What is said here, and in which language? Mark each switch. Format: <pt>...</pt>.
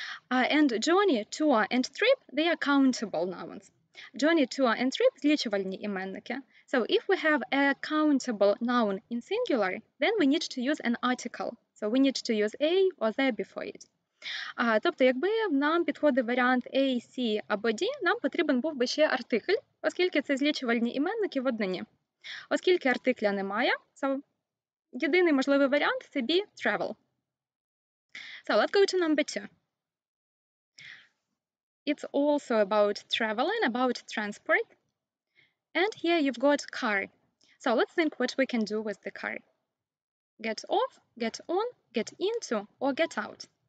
<en>And journey, tour, and trip, they are countable nouns. Journey, tour, and trip –</en> <uk>злічувальні іменники.</uk> <en>So if we have a countable noun in singular, then we need to use an article. So we need to use a or the before it.</en> <uk>Тобто, якби нам підходив варіант A, C або D, нам потрібен був би ще артикль, оскільки це злічувальні іменники в однині. Оскільки артикля немає, so єдиний можливий варіант – це B, travel.</uk> <en>So let's go to number 2. It's also about traveling, about transport. And here you've got car. So let's think what we can do with the car. Get off, get on, get into, or get out.</en>